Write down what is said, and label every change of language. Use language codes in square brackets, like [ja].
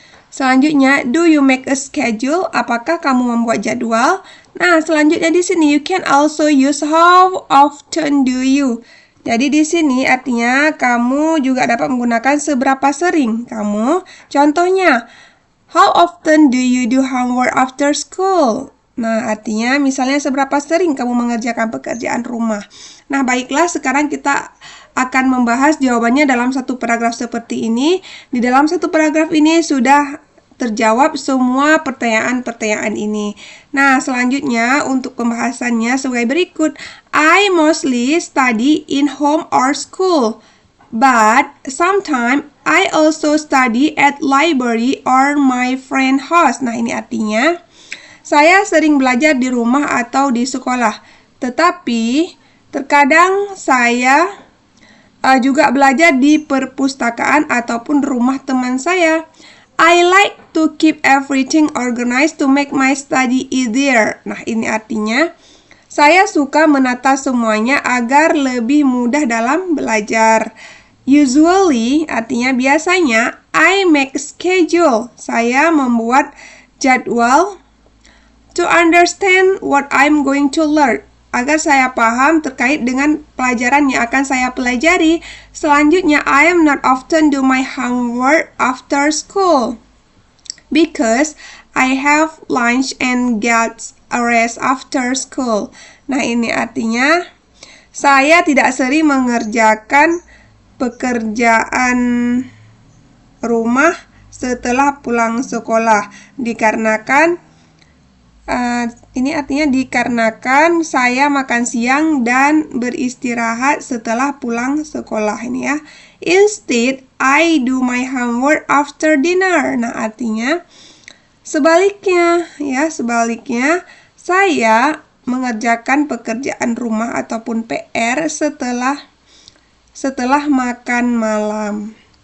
[id] Selanjutnya, [en] do you make a schedule? [id] Apakah kamu membuat jadwal? Nah, selanjutnya di sini [en] you can also use how often do you? [id] Jadi di sini artinya kamu juga dapat menggunakan seberapa sering kamu. Contohnya, [en] how often do you do homework after school? [id] Nah, artinya misalnya seberapa sering kamu mengerjakan pekerjaan rumah. Nah, baiklah sekarang kita akan membahas jawabannya dalam satu paragraf seperti ini. Di dalam satu paragraf ini sudah terjawab semua pertanyaan-pertanyaan ini. Nah, selanjutnya untuk pembahasannya sebagai berikut. [en] I mostly study in home or school, but sometimes I also study at library or my friend house. [id] Nah, ini artinya saya sering belajar di rumah atau di sekolah, tetapi terkadang saya juga belajar di perpustakaan ataupun rumah teman saya. [en] I like to keep everything organized to make my study easier. [id] Nah, ini artinya saya suka menata semuanya agar lebih mudah dalam belajar. [en] Usually [id] artinya biasanya, [en] I make schedule. [id] Saya membuat jadwal [en] to understand what I'm going to learn. [id] Agar saya paham terkait dengan pelajaran yang akan saya pelajari. Selanjutnya, [en] I am not often do my homework after school because I have lunch and get a rest after school. [id] Nah, ini artinya saya tidak sering mengerjakan pekerjaan rumah setelah pulang sekolah dikarenakan ini artinya dikarenakan saya makan siang dan beristirahat setelah pulang sekolah ini ya. [en] Instead, I do my homework after dinner. [id] Nah, artinya sebaliknya ya, saya mengerjakan pekerjaan rumah ataupun PR setelah makan malam.